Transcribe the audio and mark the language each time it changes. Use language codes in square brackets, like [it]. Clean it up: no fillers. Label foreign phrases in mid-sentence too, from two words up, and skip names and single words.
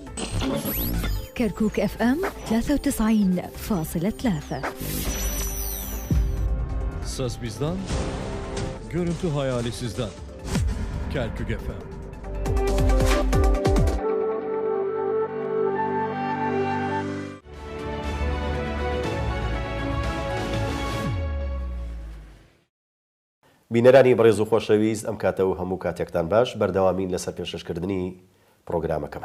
[ar] كركوك اف ام 93.3 [tr] Ses bizden, görüntü hayali sizden. Kerkük FM. [ckb] بینەرانی بەڕێز و خۆشەویست ئەم کاتەوە هەموو کاتێکتان باش بەردەوامین لەسەر پێشکەشکردنی پرۆگرامەکەمان.